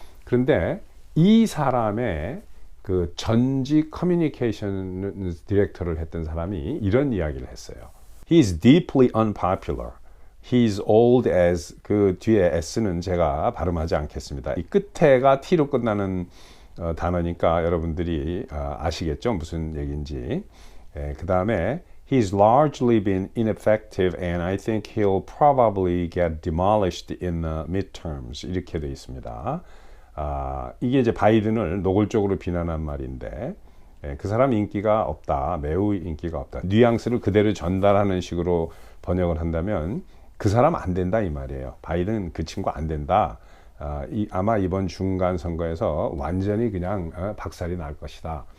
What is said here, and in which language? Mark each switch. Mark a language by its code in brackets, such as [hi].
[ko] 그런데 이 사람의 그 전직 커뮤니케이션 디렉터를 했던 사람이 이런 이야기를 했어요. [en] He is deeply unpopular. He is old as, [ko] 그 뒤에 S는 제가 발음하지 않겠습니다. 이 끝에가 T로 끝나는 단어니까 여러분들이 아시겠죠? 무슨 얘기인지. 그 다음에 [en] He's largely been ineffective and I think he'll probably get demolished in the midterms. [ko] 이렇게 돼 있습니다. 이게 이제 바이든을 노골적으로 비난한 말인데 그 사람 인기가 없다. 매우 인기가 없다. 뉘앙스를 그대로 전달하는 식으로 번역을 한다면 그 사람 안 된다 이 말이에요. 바이든 그 친구 안 된다. 아마 이번 중간 선거에서 완전히 그냥 박살이 날 것이다.